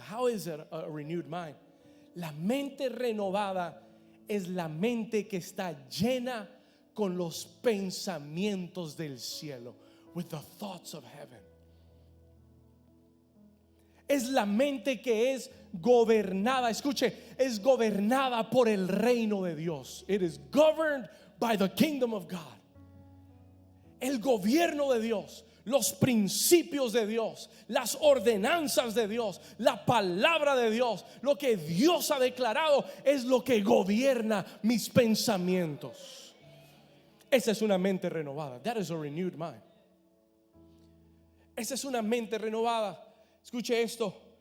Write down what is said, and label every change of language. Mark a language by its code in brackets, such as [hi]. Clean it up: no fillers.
[en] How is a renewed mind? [es] La mente renovada es la mente que está llena con los pensamientos del cielo, [en] with the thoughts of heaven. [es] Es la mente que es gobernada, escuche, es gobernada por el reino de Dios. [en] It is governed by the kingdom of God. [es] El gobierno de Dios, los principios de Dios, las ordenanzas de Dios, la palabra de Dios, lo que Dios ha declarado es lo que gobierna mis pensamientos. Esa es una mente renovada. [en] That is a renewed mind. [es] Esa es una mente renovada. Escuche esto.